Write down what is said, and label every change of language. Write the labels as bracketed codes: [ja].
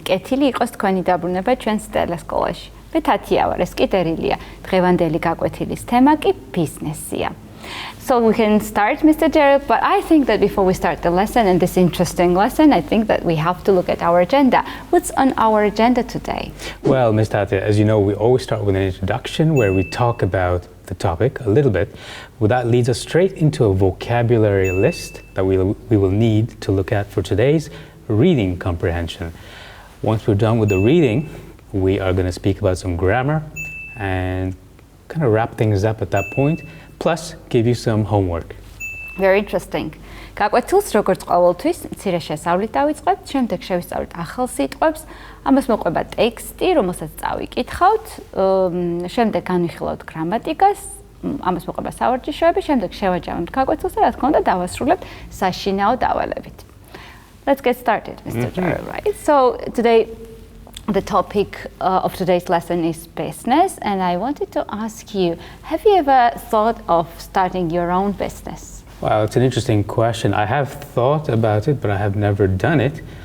[ka] კეთილი იყოს თქვენი დაბრუნება ჩვენს ტელესკოლაში. მე თათია ვარ, ეს კი ტერილია. დღევანდელი გაკვეთილის თემა კი ბიზნესია. [en] So we can start, Mr. Daryl, but I think that before we start the lesson and this interesting lesson, I think that we have to look at our agenda. What's on our agenda today? Well, Ms. Tatia, as you know, we always start with an introduction where we talk about the topic a little bit. Well, that leads us straight into a vocabulary list that we will need to look at for today's reading comprehension. Once we're done with the reading, we are going to speak about some grammar and kind of wrap things up at that point. Plus, give you some homework. Very interesting. [ka] გაკვეთილს როგორც ყოველთვის, მცირე შესწავლით დავიწყებთ, შემდეგ შევისწავლით ახალ სიტყვებს, ამას მოყვება ტექსტი, რომელსაც წავიკითხავთ, შემდეგ განვიხილავთ გრამატიკას, ამას მოყვება სავარჯიშოები, შემდეგ შევაჯამებთ გაკვეთილს და რა თქმა უნდა დავასრულებთ საშინაო დავალებით. [en] Let's get started, Mr. Daryl, right? So today, the topic of today's lesson is business, and I wanted to ask you, have you ever thought of starting your own business? Well, it's an interesting question. I have thought about it, but I have never done it.